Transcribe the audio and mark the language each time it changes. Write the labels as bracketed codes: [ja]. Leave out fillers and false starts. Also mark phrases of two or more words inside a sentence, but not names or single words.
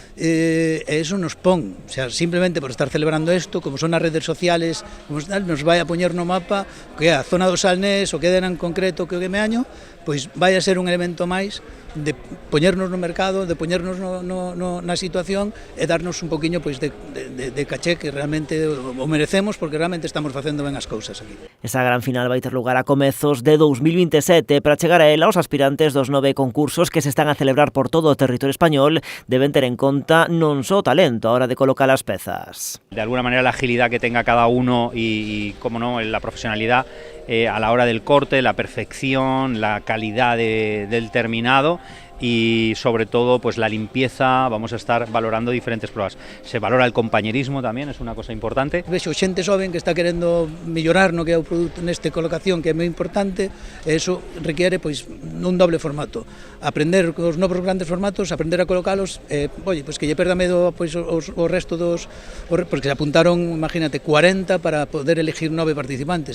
[gl] Eso nos pon, o sea, simplemente por estar celebrando isto, como son as redes sociales, como tal, nos vai a poñer no mapa que é a zona do Salnés, o que Dena en concreto, que o que Meaño, pois vai a ser un elemento máis de poñernos no mercado, de poñernos na situación e darnos un poquinho pois de caché que realmente o merecemos, porque realmente estamos facendo ben as cousas aquí. Esa gran final vai ter lugar a comezos de 2027. Para chegar a ela, os aspirantes dos 9 concursos que se están a celebrar por todo o territorio español deben ter en conta non só o talento a hora de colocar as pezas. [es] De alguna manera la agilidad que tenga cada uno y como no, la profesionalidad a la hora del corte, la perfección, la calidad del terminado y sobre todo pues la limpieza. Vamos a estar valorando diferentes pruebas. Se valora el compañerismo también, es una cosa importante. [gl] Vexo xente xoven que está querendo mellorar no que é o produto neste colocación, que é moi importante, e iso requiere pois un doble formato. Aprender os novos grandes formatos, aprender a colocalos, oye, pois que lle perda medo pois o resto dos, porque se apuntaron, imagínate, 40 para poder elegir 9 participantes.